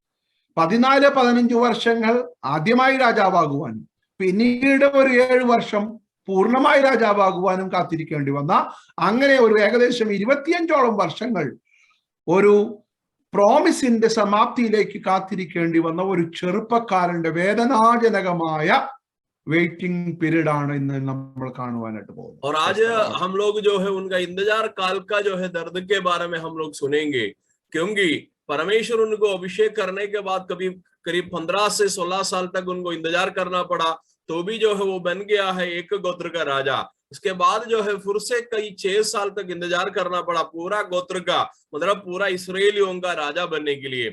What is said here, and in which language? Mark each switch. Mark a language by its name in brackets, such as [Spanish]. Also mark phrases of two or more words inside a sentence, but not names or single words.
[Malayalam] 14-15 വർഷങ്ങൾ ആദ്യമായി രാജാവാകുവാനും പിന്നീട് ഒരു 7 വർഷം പൂർണ്ണമായി രാജാവാകുവാനും കാത്തിരിക്കേണ്ടി വന്ന, അങ്ങനെ ഒരു ഏകദേശം 25ഓളം വർഷങ്ങൾ ഒരു പ്രോമിസിന്റെ സമാപ്തിയിലേക്ക് കാത്തിരിക്കേണ്ടി വന്ന ഒരു ചെറുപ്പക്കാരന്റെ വേദനാജനകമായ [English] waiting period [Malayalam] ആണ് ഇന്ന് നമ്മൾ കാണുവാനായിട്ട് പോകുന്നത്. [Hindi] और आज हम लोग जो है उनका इंतजार काल का जो है दर्द के बारे में हम लोग सुनेंगे, क्योंकि परमेश्वर उनको अभिषेक करने के बाद कभी करीब 15 से 16 साल तक उनको इंतजार करना पड़ा, तो भी जो है वो बन गया है एक गोत्र का राजा। इसके बाद जो है फिर से कई 6 साल तक इंतजार करना पड़ा पूरा गोत्र का, मतलब पूरा इस्राएलियों का राजा बनने के लिए।